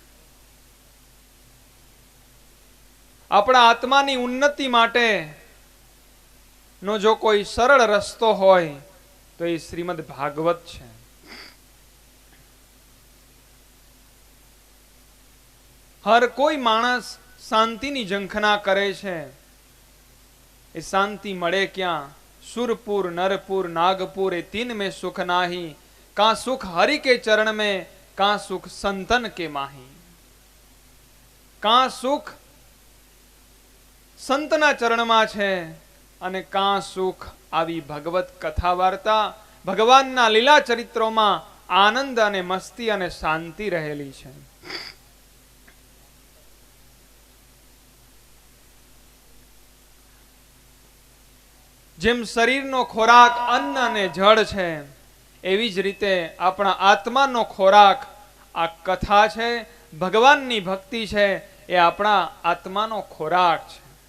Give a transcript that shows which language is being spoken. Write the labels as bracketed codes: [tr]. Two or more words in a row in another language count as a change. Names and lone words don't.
[gu] આપણા આત્માની ઉન્નતિ માટે નો જો કોઈ સરળ રસ્તો હોય તો એ શ્રીમદ ભાગવત છે. હર કોઈ માણસ શાંતિની ઝંખના કરે છે. એ શાંતિ મળે ક્યાં? [hi] सुरपुर नरपुर नागपुर ये 3 में सुख नाही, का सुख हरि के चरण में, का सुख संतन के माही. का सुख संतना [gu] चरणમાં છે અને કા સુખ આવી ભગવત કથા વાર્તા ભગવાનના લીલા ચરિત્રોમાં આનંદ અને મસ્તી અને શાંતિ રહેલી છે. જેમ શરીરનો ખોરાક અન્ન અને જળ છે, એવી જ રીતે આપણા આત્માનો ખોરાક આ કથા છે, ભગવાનની ભક્તિ છે, એ આપણા આત્માનો ખોરાક છે.